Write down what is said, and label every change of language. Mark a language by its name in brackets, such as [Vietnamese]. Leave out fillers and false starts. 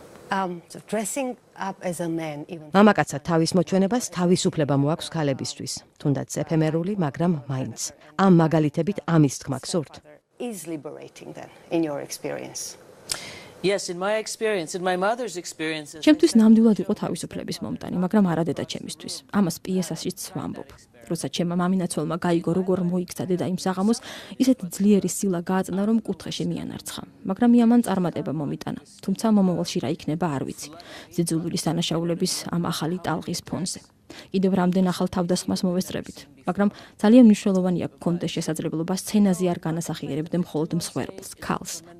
[English] So dressing up as a man even. [Georgian] მამაკაცა თავის მოჩვენებას თავისუფლება მოაქვს ქალებისთვის, თუნდაც ეფემერული, მაგრამ მაინც. ამ მაგალითებით ამის თქმა გსურთ. [English] Is liberating then in your experience. Yes, in my experience, in my mother's experience. [Georgian] ჩემთვის ნამდვილად იყო თავისუფლების მომტანი, მაგრამ არა დედა ჩემისთვის. ამას პიესაშიც ვამბობ. როცა ჩემმა მამინაცვალმა გაიგო, როგორ მოიქცა დედა იმ საღამოს, ისეთი ძლიერი სილა გააწნა, რომ კუთხეში მიანარცხა. მაგრამ ამან წარმატება მომიტანა. თუმცა მომავალში რა იქნება, არ ვიცი. ზეძულულის დანაშაულების ამ ახალი ტალღის ფონზე. კიდევ რამდენ ახალ თავდასხმას მოვესწრებით, მაგრამ ძალიან მნიშვნელოვანია გქონდეს შესაძლებლობა სცენაზე არ განასახიერებდე მხოლოდ მსხვერპლს, ქალს.